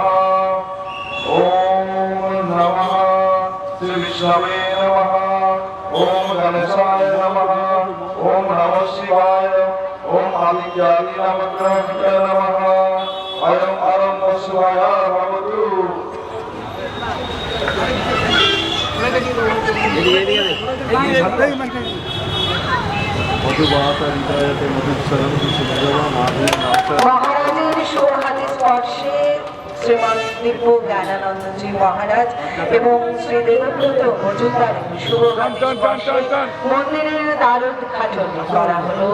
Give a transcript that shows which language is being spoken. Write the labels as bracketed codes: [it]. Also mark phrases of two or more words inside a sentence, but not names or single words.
[sa] ॐ नमः श्री विष्णवे नमः। ओम गणेशाय नमः। ओम नमः शिवाय। ओम आदित्याय नवग्रहाय नमः। अयं अरं शिवाय भवतु। [bn] মহারাজের সোহানি স্পর্শে শ্রীমান দিব্য জ্ঞানানন্দজি মহারাজ এবং শ্রী দেবব্রত মজুমদারের শুভ মন্দিরের দ্বার উদ্ঘাটন করা হলো।